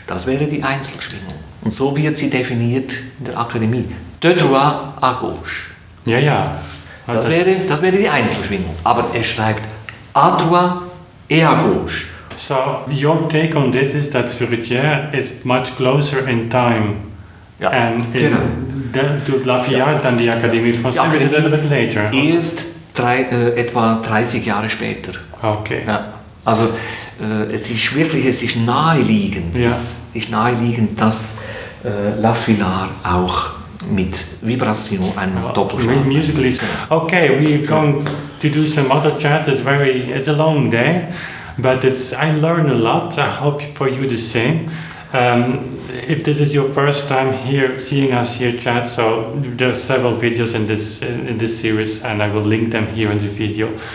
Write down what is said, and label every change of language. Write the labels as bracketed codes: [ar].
[de] Das wäre die Einzelschwingung. Und so wird sie definiert in der Akademie. [fr] De droite à gauche. [de] ja. Das wäre die Einzelschwingung. Aber er schreibt [fr] à droite et à gauche. [en] So your take on this is that Furetière is much closer in time [de] Ja, [en] and [de] genau. [en] to Lafayette than the Académie Française is a little bit later. [de] Erst etwa 30 Jahre später. [en] Okay. [de] Ja, also es ist naheliegend. Ja. Es ist naheliegend, dass Lafillard auch mit Vibration einen Doppelschlag [en] Musically. Okay, we're going to do some other chats. It's a long day, but I learn a lot. I hope for you the same. If this is your first time here, seeing us here chat, so there's several videos in this series, and I will link them here in the video.